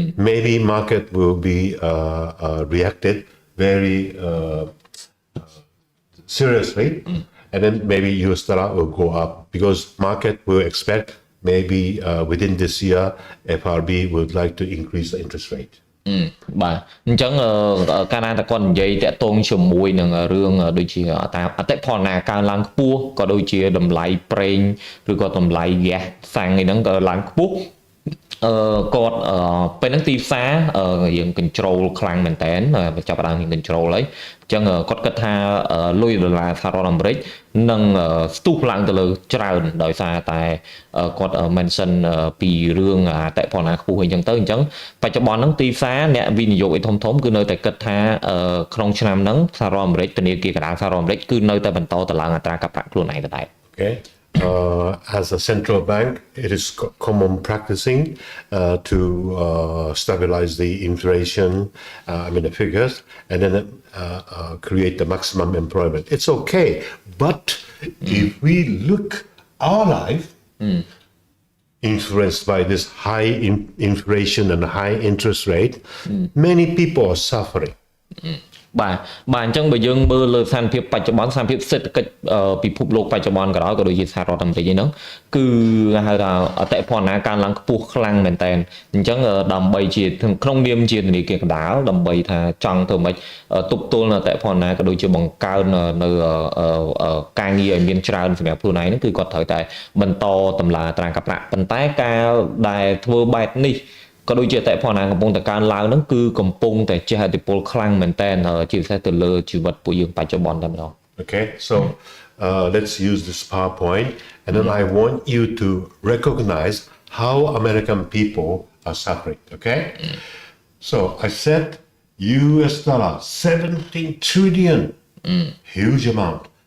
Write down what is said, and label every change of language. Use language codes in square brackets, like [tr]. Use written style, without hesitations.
[en] Maybe market will be reacted very seriously, and then maybe US dollar will go up because market will expect maybe within this year, FRB would like to increase the interest rate. [km] បាទអញ្ចឹងកាលណាតែគាត់និយាយតាក់ទងជាមួយនឹងរឿងដូចជាតាមអតិផរណាកើនឡើងខ្ពស់ក៏ដូចជាតម្លៃប្រេងឬក៏តម្លៃហ្គាសសាំងអីហ្នឹងក៏ឡើងខ្ពស់ គាត់ពេលហ្នឹងទីផ្សារយើង control ខ្លាំងមែនតើចាប់ផ្ដើមយើង control ហើយអញ្ចឹងគាត់គិតថាលុយដុល្លារសហរដ្ឋអាមេរិកនឹងស្ទុះឡើងទៅលើច្រើនដោយសារតែគាត់ mention ពីរឿងអតិផរណាខ្ពស់អីចឹងទៅអញ្ចឹងបច្ចុប្បន្នហ្នឹងទីផ្សារអ្នកវិនិយោគឯធំៗគឺនៅតែគិតថាក្នុងឆ្នាំហ្នឹងសហរដ្ឋអាមេរិកធនាគារកណ្ដាលសហរដ្ឋអាមេរិកគឺនៅតែបន្តទៅឡើងអត្រាការប្រាក់ខ្លួនឯងដដែល [en] Okay. As a central bank, it is common practicing to stabilize the inflation, the figures, and then create the maximum employment. It's okay, but if we look our life influenced by this high inflation and high interest rate, many people are suffering. [km] បាទអញ្ចឹងបើយើងមើលលើស្ថានភាពបច្ចុប្បន្នស្ថានភាពសេដ្ឋកិច្ចពិភពលោកបច្ចុប្បន្នក៏ដូចជាសហរដ្ឋអាមេរិកហ្នឹងគឺហៅថាអតិផរណាកើនឡើងខ្ពស់ខ្លាំងមែនតើអញ្ចឹងដើម្បីជាក្នុងនាមជាធនាគារកណ្ដាលដើម្បីថាចង់ធ្វើម៉េចទប់ទល់នៅអតិផរណាក៏ដូចជាបង្កើននៅ ការងារឲ្យមានច្រើនសម្រាប់ខ្លួនឯងហ្នឹងគឺគាត់ត្រូវតែបន្តតម្លើងអត្រាការប្រាក់ប៉ុន្តែការដែលធ្វើបែបនេះក៏ដូចជាអតិផរណាកំពុងតែកើនឡើងហ្នឹងគឺកំពុងតែជះឥទ្ធិពលខ្លាំងមែនតើជាពិសេសទៅលើជីវិតពួកយើងបច្ចុប្បន្នតែម្ដង [en] Okay, so let's use this PowerPoint and then I want you to recognize how American people are suffering, okay? So I said US dollar 17 trillion, huge amount.